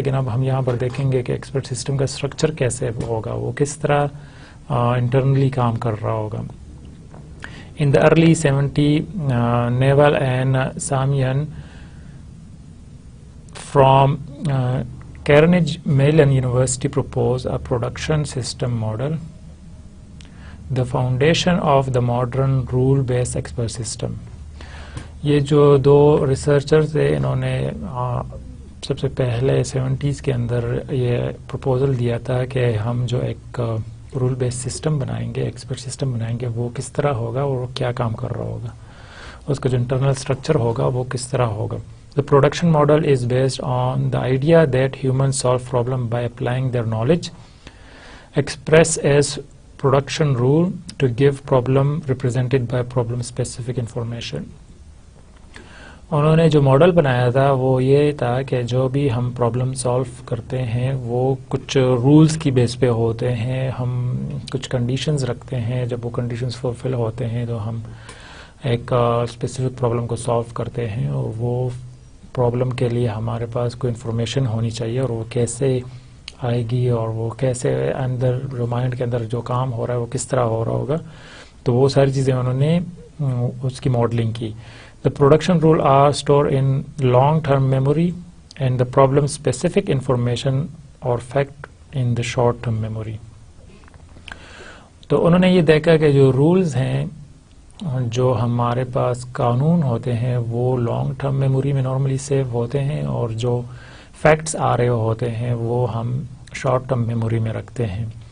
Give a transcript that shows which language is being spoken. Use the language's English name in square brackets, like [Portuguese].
[Urdu] لیکن اب ہم یہاں پر دیکھیں گے کہ ایکسپرٹ سسٹم کا اسٹرکچر کیسے ہوگا، وہ کس طرح انٹرنلی کام کر رہا ہوگا. [English] In the early 70s, Newell and Samian from Carnegie Mellon University proposed a production system model, the foundation of the modern rule-based expert system. [Urdu] یہ جو دو ریسرچرز تھے، انہوں نے سب سے پہلے 70s کے اندر یہ پروپوزل دیا تھا کہ ہم جو ایک رول بیس سسٹم بنائیں گے، ایکسپرٹ سسٹم بنائیں گے، وہ کس طرح ہوگا اور کیا کام کر رہا ہوگا، اس کا جو انٹرنل اسٹرکچر ہوگا وہ کس طرح ہوگا. [English] The production model is based on the idea that humans solve problem by applying their knowledge, express as production rule to give problem represented by problem specific information. [Urdu] انہوں نے جو ماڈل بنایا تھا وہ یہ تھا کہ جو بھی ہم پرابلم سالو کرتے ہیں وہ کچھ رولز کی بیس پہ ہوتے ہیں، ہم کچھ کنڈیشنز رکھتے ہیں، جب وہ کنڈیشنز فلفل ہوتے ہیں تو ہم ایک اسپیسیفک پرابلم کو سالو کرتے ہیں، اور وہ پرابلم کے لیے ہمارے پاس کوئی انفارمیشن ہونی چاہیے، اور وہ کیسے آئے گی اور وہ کیسے اندر جو مائنڈ کے اندر جو کام ہو رہا ہے وہ کس طرح ہو رہا ہوگا. تو وہ ساری چیزیں انہوں نے اس کی ماڈلنگ کی. [English] The production rules are stored in long-term memory and the problem-specific information or fact in the short-term memory. [Urdu] تو انہوں نے یہ دیکھا کہ جو رولز ہیں، جو ہمارے پاس قانون ہوتے ہیں، وہ لانگ ٹرم میموری میں نارملی سیو ہوتے ہیں، اور جو فیکٹس آ رہے ہوتے ہیں وہ ہم شارٹ ٹرم میموری میں رکھتے ہیں.